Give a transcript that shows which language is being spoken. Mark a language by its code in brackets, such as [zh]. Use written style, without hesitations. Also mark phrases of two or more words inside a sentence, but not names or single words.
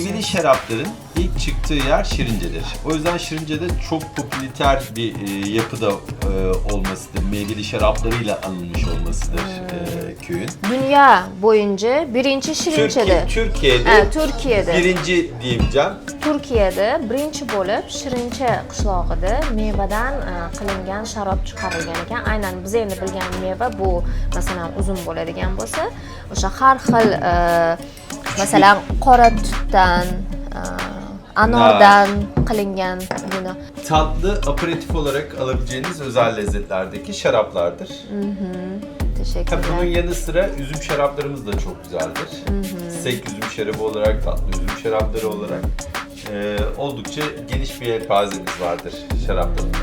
[tr] Meyveli şarapların ilk çıktığı yer Şirince'dir. O yüzden Şirince'de çok popüler bir yapıda olmasıdır. Meyveli şaraplarıyla anılmış olmasıdır köyün. Dünya boyunca birinci Şirince'de. Türkiye'de birinci diyebileceğim. [uz] Turkiyada birinchi bo'lib Shirincha qishlog'ida mevadan qilingan sharob chiqarilgan ekan. Aynan biz endi bilgan meva bu, masalan, uzun bo'ladigan bo'lsa, o'sha har xil masalan qora tutdan, anordan qilingan vino. [tr] Tatlı aperatif olarak alabileceğiniz özel lezzetlerdeki şaraplardır. Teşekkürler. Bunun yanı sıra üzüm şaraplarımız da çok güzeldir. Sek üzüm şarabı olarak, tatlı üzüm şarapları olarak oldukça geniş bir yelpazemiz vardır şaraplarında.